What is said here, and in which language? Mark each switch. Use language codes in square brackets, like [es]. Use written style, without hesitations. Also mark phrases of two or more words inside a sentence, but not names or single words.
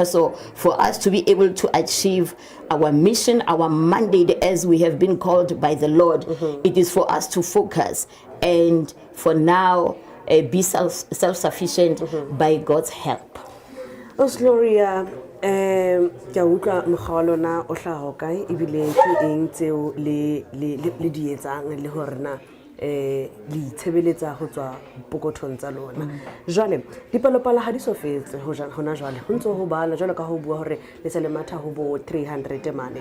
[en] So for us to be able to achieve our mission, our mandate, as we have been called by the Lord, it is for us to focus and for now be self-sufficient by God's help. Gloria, [st] ke utlwa mogalo na o hlaho kae ebile ke eng tseo le di etsang le hore na le itshebeletsa ho tswa pokothong tsa lona. Jwale dipalopalo ha di so fetse hona jwale ho ntso ho bala jwale ka ho bua hore le se le matha ho bo 300 mane.